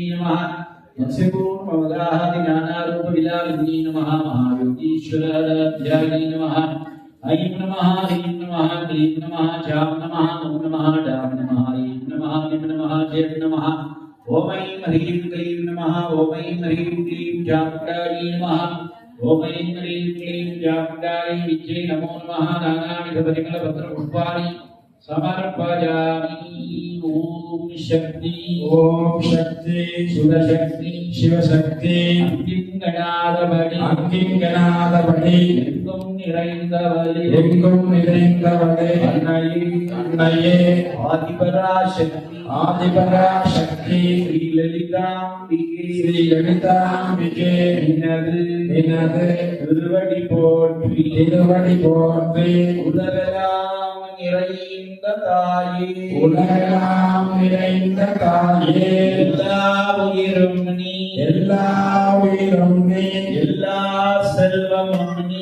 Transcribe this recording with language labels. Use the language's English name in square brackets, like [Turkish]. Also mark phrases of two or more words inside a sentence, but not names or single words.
[Sanskrit] नमः मत्स्यपूर्णमवगाहादि नानारूपविलासिनी नमः महायोगीश्वराध्याय नमः ऐं नमः ह्रीं नमः क्लीं नमः चां नमः ॐ नमः डां नमः ऐं नमः निं नमः चेत् नमः ॐ ऐं ह्रीं क्लीं नमः ॐ ऐं ह्रीं क्लीं चामुण्डायै नमः ॐ ऐं ह्रीं क्लीं चामुण्डायै विद्ये नमो नमः नानाविधपरिमलपत्रपुष्पाणि समर्पयामि ॐ शक्ति शिवशक्ति शिवशक्ति [Tamil] அங்கிங்கனாதபடி எங்கும் நிறைந்தவளே அன்னையே ஆதிபராசக்தி ஸ்ரீலலிதாம்பிகே நினது திருவடி போற்றி உலகெல்லாம் நிறைந்த தாயே எல்லா உயிரும் நீ எல்லா செல்வமும்